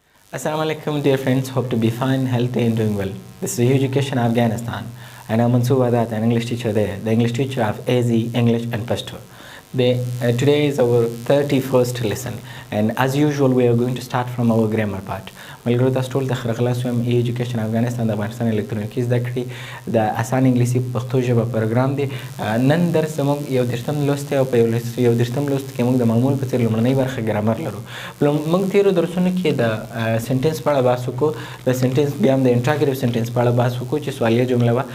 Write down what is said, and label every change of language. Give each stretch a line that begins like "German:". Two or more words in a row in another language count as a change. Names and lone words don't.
Arabic: السلام عليكم,
English: dear friends. Hope to be fine, healthy, and doing well. This is Education Afghanistan, and I'm Mansoor Wadat, an English teacher there, the English teacher of AZ, English, and Pashto. Today is our 31st lesson, and as usual, we are going to start from our grammar part.
Pashto: ملګرو تاسو ټول د خرغلا سوم ایجوکیشن افغانستان د افغانستان الکترونیکی زده کړې د اسان انګلیسي پښتو ژبه پروګرام دی. نن درس زموږ یو دېرشم لوست دی او په یو دېرشم لوست کې موږ د معمول په څېر لومړنۍ برخه ګرامر لرو. موږ تېرو درسونو کې د سنټنس په اړه بحث وکړو، د سنټنس بیا هم د
English: interrogative sentence
Pashto: په اړه بحث وکړو چې سوالیه جمله وه.